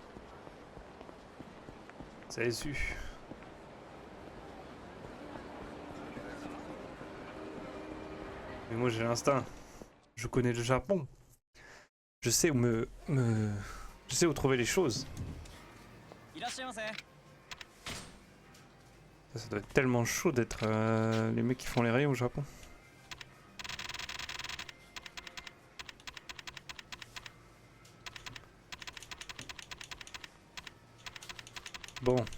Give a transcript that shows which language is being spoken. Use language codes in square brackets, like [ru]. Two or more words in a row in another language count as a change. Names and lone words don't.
[fr] Ça est su. Mais moi j'ai l'instinct. Je connais le Japon. Je sais où je sais où trouver les choses. [ja] いらっしゃいませ。 [fr] Ça doit être tellement chaud d'être les mecs qui font les rayons au Japon. Bon.